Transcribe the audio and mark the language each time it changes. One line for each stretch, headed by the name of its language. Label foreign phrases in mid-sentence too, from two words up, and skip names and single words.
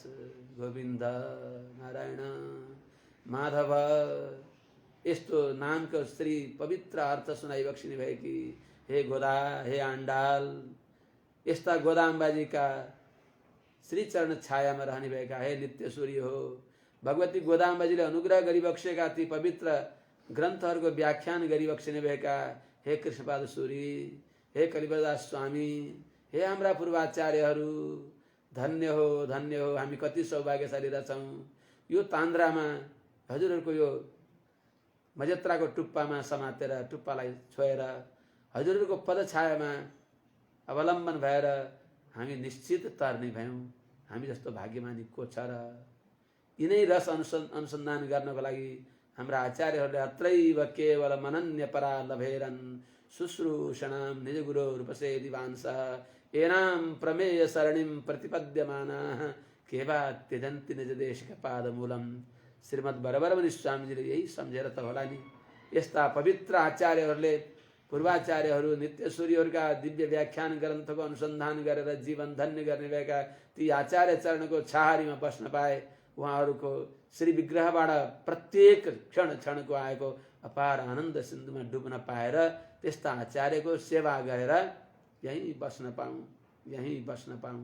Nepali: गोविन्द नारायण माधव यस्तो नामको श्री पवित्र अर्थ सुनाइ बक्सिने भएकी हे गोदा हे आण्डाल, यस्ता गोदाम्बाजीका श्री चरण छायामा रहने भएका हे नित्य सूर्य हो। भगवती गोदाम्बाजीले अनुग्रह गरिबक्सेका ती पवित्र ग्रन्थहरूको व्याख्यान गरिबक्सिने भएका हे कृष्णपाद सूरी, हे कलिवरदास स्वामी, हे हाम्रा पूर्वाचार्यहरू, धन्य हो हामी कति सौभाग्यशाली रहेछौँ। यो तान्द्रामा हजुरहरूको यो मजेत्राको टुप्पामा समातेर टुप्पालाई छोएर हजुरहरूको पदछायामा अवलम्बन भएर हामी निश्चित तर्ने भयौँ। हामी जस्तो भाग्यमानी को छ र। यिनै रस अनुसन्धान गर्नको लागि हाम्रा आचार्यहरूले
Sanskrit: अत्रैव केवल मनन्य परा लभेरन् शुश्रूषणाम निज गुरु रूपसे दिवांसः एनाम प्रमेय सरणिम प्रतिपद्यमानाः केवा त्यजन्ति निज देश का पादमूलम।
Nepali: श्रीमद् बरबरमणि स्वामीजीले यही सम्झेर त होला नि यस्ता पवित्र आचार्यहरूले पूर्वाचार्यहरू नित्य सूर्यहरूका दिव्य व्याख्यान ग्रन्थको अनुसन्धान गरेर जीवन धन्य गर्ने भएका ती आचार्य चरणको छाहारीमा बस्न पाए। उहाँहरूको श्री विग्रहबाट प्रत्येक क्षण क्षणको आएको अपार आनन्द सिन्धुमा डुब्न पाएर त्यस्ता आचार्यको सेवा गरेर यहीँ बस्न पाऊँ।